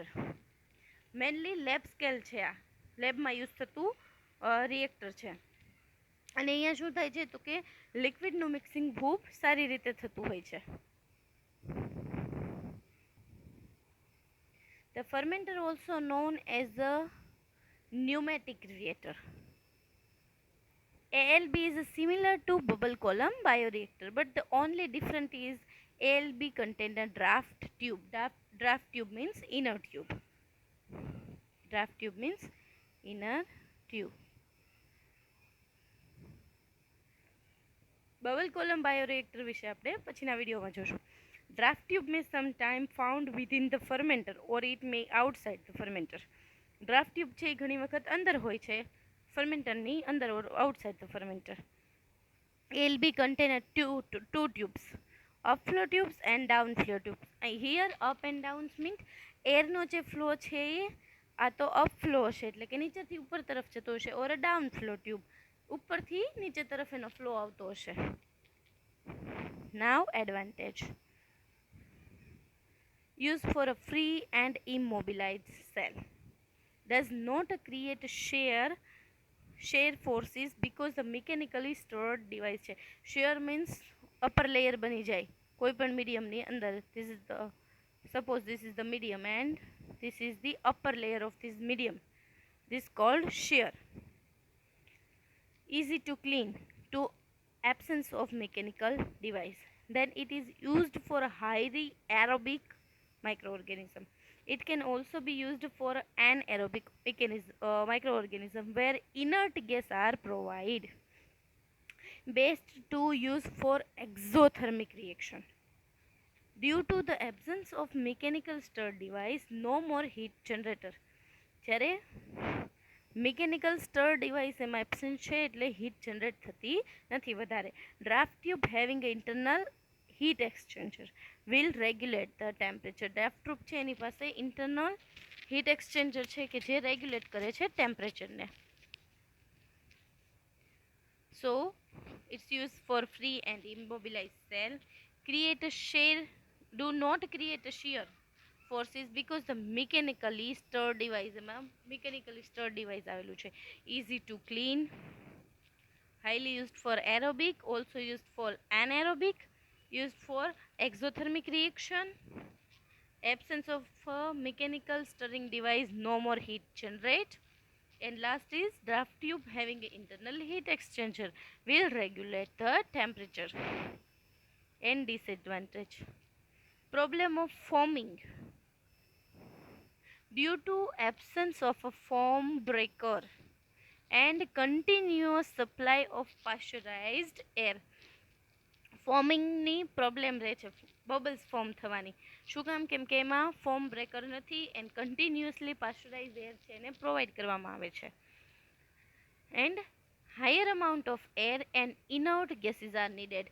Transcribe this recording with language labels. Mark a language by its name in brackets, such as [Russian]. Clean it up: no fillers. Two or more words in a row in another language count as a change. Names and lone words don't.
[English] mainly lab scale [Gujarati] છે, આ લેબમાં યુઝ થતું રિએક્ટર છે. અને અહીંયા શું થાય છે તો કે લિક્વિડનું મિક્સિંગ ખૂબ સારી રીતે થતું હોય છે. [English] the fermenter also known as a pneumatic reactor. ALB is similar to bubble column bioreactor, but the only difference is ALB contain a draft tube. Draft tube means inner tube. Draft tube means inner tube. bubble column bioreactor [Gujarati] વિશે આપણે પછીના વિડીયોમાં જોશું. [English] draft tube may sometime found within the fermenter or it may outside the fermenter. draft tube [Gujarati] છે એ ઘણી વખત અંદર હોય છે, ફર્મેન્ટરની અંદર [English] or outside the fermenter. ALB contain two tubes, upflow tubes and downflow tubes. Here up and downs means [Gujarati] એરનો જે ફ્લો છે એ આ તો અપફ્લો હશે એટલે કે નીચેથી ઉપર તરફ જતો હશે, [English] or downflow tube [Gujarati] ઉપરથી નીચે તરફ એનો ફ્લો આવતો હશે. [English] Now advantage. Used for a free and immobilized cell. Does not create shear forces because the mechanically stored device છે. shear means upper layer [Gujarati] બની જાય કોઈ પણ મીડિયમની અંદર. [English] Suppose this is the medium and this is the upper layer of this medium. This called shear. Easy to clean, to absence of mechanical device. Then it is used for a highly aerobic microorganism. It can also be used for anaerobic microorganism where inert gas are provided. Best to use for exothermic reaction. Due to the absence of mechanical stir device, no more heat generator. [Gujarati] જ્યારે [English] mechanical stir device [Gujarati] એમાં એબસેન્ટ છે એટલે [English] heat generate [Gujarati] થતી નથી વધારે. [English] draft tube having internal heat exchanger will regulate the temperature. draft tube [Gujarati] છે એની પાસે [English] internal heat exchanger [Gujarati] છે કે જે રેગ્યુલેટ કરે છે ટેમ્પરેચરને. [English] so it's use for free and immobilize cell. create a shear, do not create a shear forces because the mechanically stirred device એમાં mechanically stirred device [Gujarati] આવેલું છે. [English] easy to clean, highly used for aerobic, also used for anaerobic, used for exothermic reaction, absence of mechanical stirring device, no more heat generate, and last is draft tube having internal heat exchanger will regulate the temperature. And disadvantage. Problem of foaming. Due to absence of a foam breaker and continuous supply of pressurized air, [Gujarati] ફોમિંગની પ્રોબ્લેમ રહે છે, [English] bubbles form [Gujarati] થવાની. શું કામ? કેમ કે એમાં [English] foam breaker [Gujarati] નથી [English] and continuously pasteurize air [Gujarati] છે એને પ્રોવાઈડ કરવામાં આવે છે. [English] and higher amount of air and inert gases are needed.